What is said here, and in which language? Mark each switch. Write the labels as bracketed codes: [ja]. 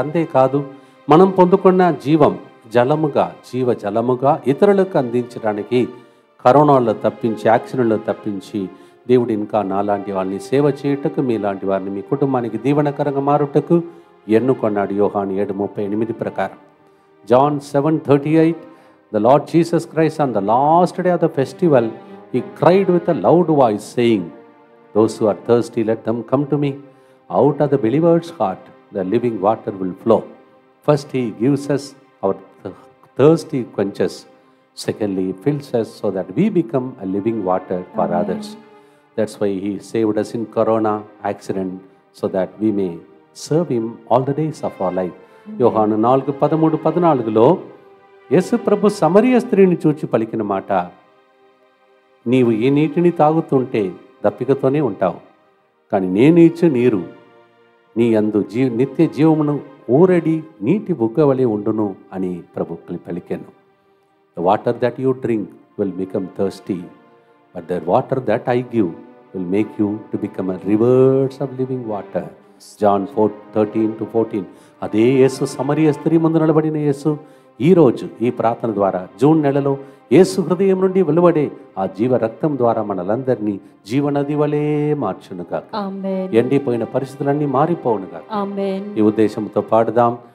[te] అంతేకాదు, మనం పొందుకున్న జీవం జీవజలముగా ఇతరులకు అందించడానికి, కరోనాలో తప్పించి, యాక్సిడెంట్లో తప్పించి, దేవుడు ఇంకా నాలాంటి వాళ్ళని సేవ చేయుటకు, మీలాంటి వారిని మీ కుటుంబానికి దీవెనకరంగా మారుటకు ఎన్నుకొన్నాడు. యోహాను 7:38 ప్రకారం. [en] John 7:38 The Lord Jesus Christ on the last day of the festival, he cried with a loud voice saying, those who are thirsty, let them come to me. Out of the believer's heart the living water will flow. First he gives us our thirst, he quenches. Secondly, he fills us so that we become a living water for others. That's why he saved us in corona accident, so that we may serve him all the days of our life. [te] యోహాను 4:13-14 యేసు ప్రభు సమరయ స్త్రీని చూచి పలికిన మాట, నీవు ఈ నీటిని తాగుతుంటే దప్పికతోనే ఉంటావు, కానీ నేను ఇచ్చే నీరు నీ యందు నిత్య జీవమును ఊరడి నీటి బుగ్గవలే ఉండును అని ప్రభు పలికాను. [en] The water that you drink will become thirsty, but the water that I give will make you to become a rivers of living water. John 4:13-14. [te] అదే యేసు సమరయ స్త్రీ ముందు నిలబడిన యేసు ఈరోజు ఈ ప్రార్థన ద్వారా జూన్ నెలలో యేసు హృదయం నుండి వెలువడే ఆ జీవ రక్తం ద్వారా మనలందరినీ జీవనది వలె మార్చునుగా. ఎండిపోయిన పరిస్థితులన్నీ మారిపోవునుగా. ఈ ఉద్దేశంతో పాడుదాం.